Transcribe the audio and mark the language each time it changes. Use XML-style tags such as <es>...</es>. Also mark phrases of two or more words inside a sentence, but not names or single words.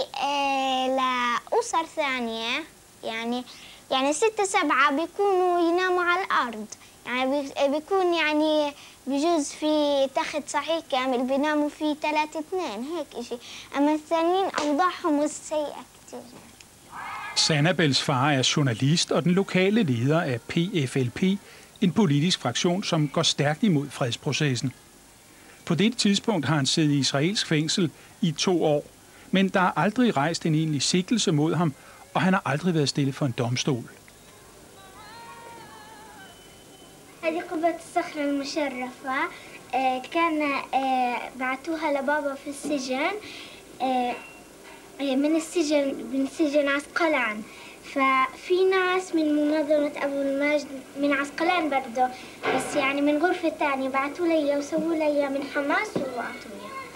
<ar>لأسر ثانية يعني 6 7 بيكونوا يناموا على الأرض، يعني بيكون يعني بجوز في تخت صحيح كامل بيناموا فيه 3 2 هيك إشي، أما الثانيين أوضاعهم سيئة كتير.</ar> <da>Sanabels far er journalist og den lokale leder af PFLP, en politisk fraktion, som går stærkt imod fredsprocessen. På dette tidspunkt har han siddet i israelsk fængsel i 2 år, men der er aldrig rejst en egentlig sigtelse mod ham, og han har aldrig været stillet for en domstol.</da> <ar>هذه قبة الصخرة المشرفة كان بعتوها لبابا في السجن من السجن عسقلان ففي ناس من منظمة أبو المجد من عسقلان برضه، بس يعني من غرفة تانية بعتوا لي وسووا لي من حماس وبعتوا لي.</ar>